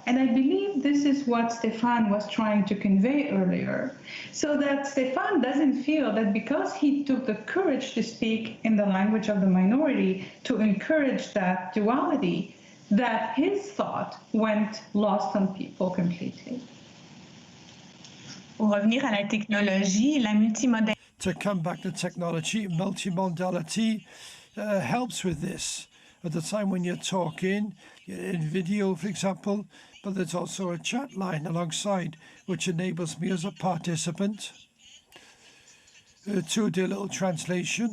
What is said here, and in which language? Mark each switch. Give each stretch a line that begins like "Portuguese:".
English: And I believe this is what Stéphane was trying to convey earlier, so that Stéphane doesn't feel that because he took the courage to speak in the language of the minority to encourage that duality, that his thought went lost on people completely.
French: Pour revenir à la technologie, la multimodalité.
English: To come back to technology, multimodality helps with this. At the time when you're talking, in video, for example, but there's also a chat line alongside, which enables me as a participant to do a little translation.